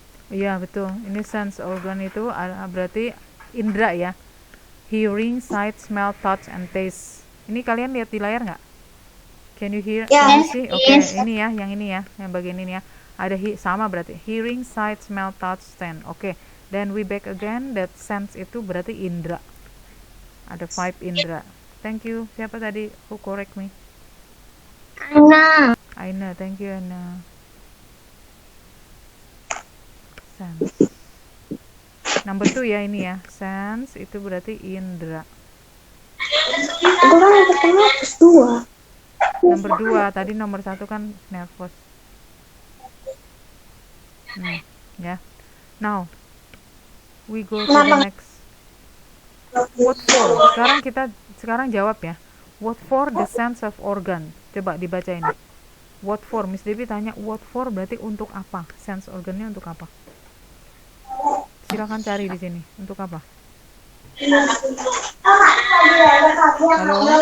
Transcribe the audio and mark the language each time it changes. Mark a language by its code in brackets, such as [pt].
[id] Iya betul. Ini sense organ itu berarti indra ya. [en] Hearing, sight, smell, touch, and taste. [id] Ini kalian lihat di layar nggak? [en] Can you hear? Yes, Can you see? Oke, yes. [id] ini ya, yang ini ya, yang bagian ini ya. Ada sama berarti. [en] Hearing, sight, smell, touch, stand. Oke. Then we back again. That sense [id] itu berarti indra. Ada 5 indra. [en] Thank you. [id] Siapa tadi [en] who correct me? [id] Aina. [en] Aina, thank you Aina. [id] Sense. Number 2 ya ini ya. Sense itu berarti indra. Itu kan yang pertama plus 2. Nomor 2 tadi nomor 1 kan nervous. [en] Ya. Now we go to the next. What for? [id] Sekarang jawab ya. [en] What for the sense of organ? [id] Coba dibaca ini. [en] What for? [id] Miss Devi tanya [en] what for [id] berarti untuk apa? Sense organnya untuk apa? Silakan cari di sini. Untuk apa? Halo?